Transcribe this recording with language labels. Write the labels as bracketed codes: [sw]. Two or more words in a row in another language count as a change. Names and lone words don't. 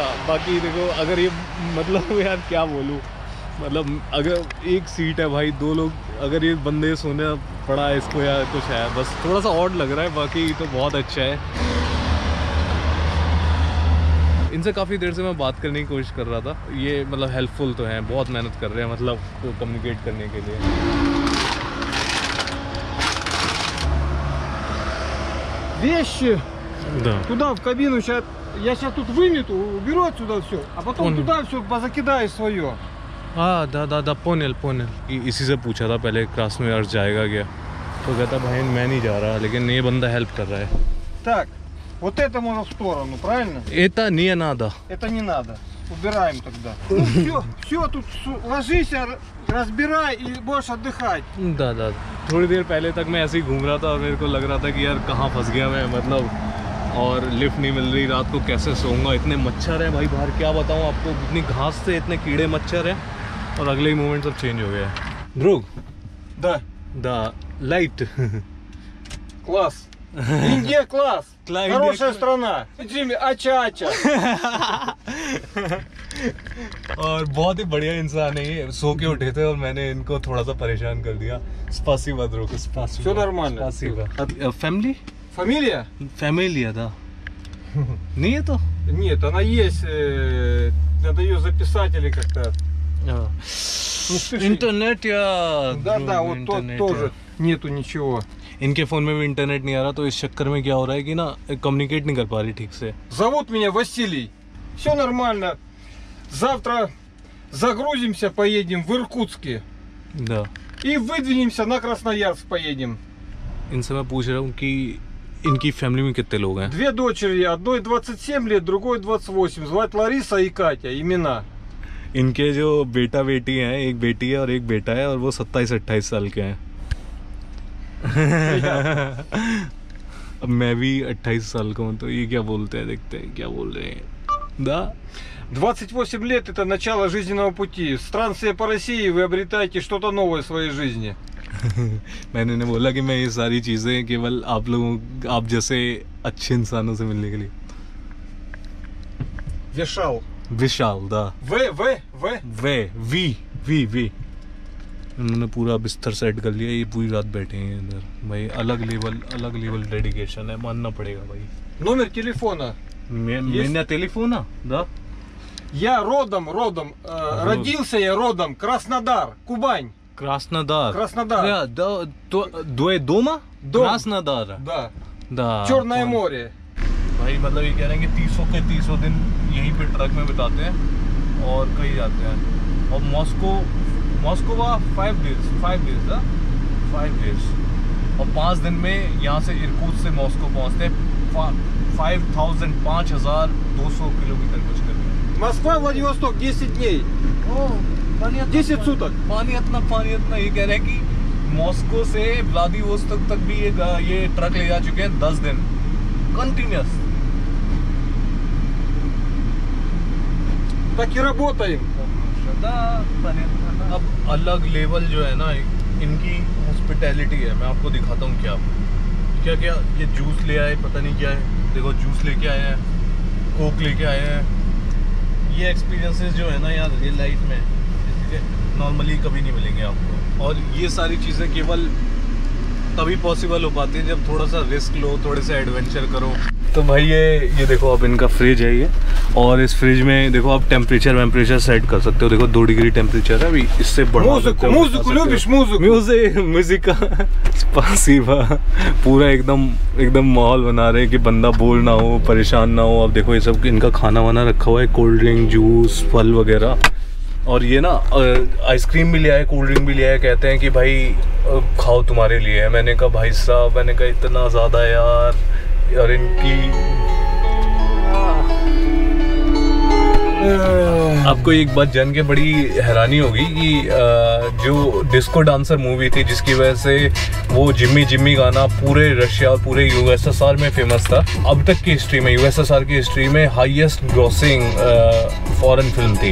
[hi] बाकी देखो, अगर ये मतलब यार क्या बोलूँ, मतलब अगर एक सीट है भाई, 2 लोग, अगर ये बंदे सोने पड़ा है इसको या कुछ है, बस थोड़ा सा ऑड लग रहा है। बाकी तो बहुत अच्छा है। इनसे काफ़ी देर से मैं बात करने की कोशिश कर रहा था। ये मतलब हेल्पफुल तो हैं, बहुत मेहनत कर रहे हैं मतलब कम्युनिकेट करने के लिए। [ru] Вещи Да. туда, в кабину. Сейчас, я сейчас тут вымету, уберу отсюда все, а потом Понял. туда все позакидаю свое. [hi] हाँ [ru] да понял [hi] इसी से पूछा था पहले क्रास्नोयार्स्क जाएगा क्या? तो कहता भाई मैं नहीं जा रहा, लेकिन ये बंदा हेल्प कर रहा है। [ru] Так, вот это можно в сторону, правильно? Это не надо. Это не надо. Убираем тогда. Ну, все, тут ложись, разбирай и будешь отдыхать. Да। [hi] थोड़ी देर पहले तक मैं ऐसे ही घूम रहा था और मेरे को लग रहा था कि यार कहाँ फंस गया मैं, मतलब, और लिफ्ट नहीं मिल रही, रात को कैसे सोऊंगा, इतने मच्छर हैं भाई बाहर, क्या बताऊँ आपको, इतनी घास से इतने कीड़े मच्छर हैं, और अगले ही मोमेंट सब चेंज हो गया है। ध्रुव, [ru] Да, लाइट класс. Индия класс. Класс, Хорошая Индия страна. Джимми, [hi] अच्छा-अच्छा. और बहुत ही बढ़िया इंसान है ये। सो के उठे थे और मैंने इनको थोड़ा सा परेशान कर दिया। [ru] Спасибо, друг, спасибо. Все нормально. Спасибо. Фэмили? Фамилия? Фамилия, да. Не это? Нет, она есть. Надо ее записать или как-то. Не спеши. [hi] इंटरनेट या [ru] Да, вот тот [hi] इंटरनेट [ru] тоже [hi] या- [ru] нету नичего. [hi] इनके फ़ोन में भी इंटरनेट नहीं आ रहा, तो इस चक्कर में क्या हो रहा है कि ना कम्युनिकेट नहीं कर पा रही ठीक से। [ru] Зовут меня Василий. Все нормально. Завтра загрузимся, поедем в Иркутске. Да. И выдвинемся на Красноярск поедем. [hi] इनसे मैं पूछ रहा हूँ कि इनकी फैमिली में कितने लोग हैं? [ru] 2 дочери, одной 27 лет, другой 28. Звать Лариса и Катя, имена. [hi] इनके जो बेटा बेटी हैं, एक बेटी है और एक बेटा है, और वो 27-28 साल के हैं। अब मैं भी 28 साल का हूँ, तो ये क्या बोलते हैं, देखते हैं क्या बोल रहे हैं। [ru] Да? 28 лет это начало жизненного пути. Странствуя по России, вы обретаете что-то новое в своей жизни. [hi] मैंने इन्हें बोला कि मैं ये सारी चीज़ें केवल आप जैसे अच्छे इंसानों से मिलने के लिए। [ru] Вешал. [hi] विशाल, दा वी उन्होंने पूरा बिस्तर सेट कर लिया। ये पूरी रात बैठे हैं इधर भाई। अलग लेवल डेडिकेशन है, मानना पड़ेगा भाई। [ru] Номер телефона. [hi] मेरा टेलीफोन है, [ru] да? Я родом, родился я родом, Краснодар, Кубань. Краснодар. Краснодар. дома? Дом. Краснодар. Да. Да. Черное море. [hi] भाई मतलब ये कह रहे हैं कि 300 दिन यहीं पे ट्रक में बिताते हैं और कहीं जाते हैं। और मॉस्को का 5 डेज और 5 दिन में यहाँ से इरकुत्स्क से मॉस्को पहुँचते हैं। 5,200 किलोमीटर कुछ करके। [ru] Москва, Владивосток, 10 дней. 10 суток. पानी इतना ये कह रहे हैं कि मॉस्को से व्लादिवोस्तोक तक भी ये ट्रक ले जा चुके हैं 10 दिन कंटिन्यूस। Так и работаем. [hi] अब अलग लेवल जो है ना इनकी हॉस्पिटैलिटी है। मैं आपको दिखाता हूँ क्या ये जूस ले आए, पता नहीं क्या है। देखो जूस लेके आए हैं, कोक लेके आए हैं। ये एक्सपीरियंसेस जो है ना यार रियल लाइफ में नॉर्मली कभी नहीं मिलेंगे आपको। और ये सारी चीज़ें केवल तभी पॉसिबल हो पाती है जब थोड़ा सा रिस्क लो, थोड़े से एडवेंचर करो। तो भाई ये देखो अब इनका फ्रिज है ये, और इस फ्रिज में देखो आप टेम्परेचर सेट कर सकते हो। देखो 2 डिग्री टेम्परेचर है, अभी इससे बढ़ा सकते हो। [ru] Музыку любишь, музыку? [hi] म्यूजिक का स्पासिबा। पूरा एकदम माहौल बना रहे हैं कि बंदा बोर ना हो, परेशान ना हो। अब देखो ये सब इनका खाना वाना रखा हुआ है, कोल्ड ड्रिंक, जूस, फल वगैरह। और ये ना आइसक्रीम भी लिया है, कोल्ड ड्रिंक भी लिया है। कहते हैं कि भाई खाओ तुम्हारे लिए है। मैंने कहा भाई साहब, मैंने कहा इतना ज़्यादा यार, और इनकी आपको एक बात जान के बड़ी हैरानी होगी कि जो डिस्को डांसर मूवी थी, जिसकी वजह से वो जिम्मी गाना पूरे रशिया और पूरे यूएसएसआर में फेमस था, अब तक की हिस्ट्री में, यूएसएसआर की हिस्ट्री में [en] highest grossing foreign film [hi] थी।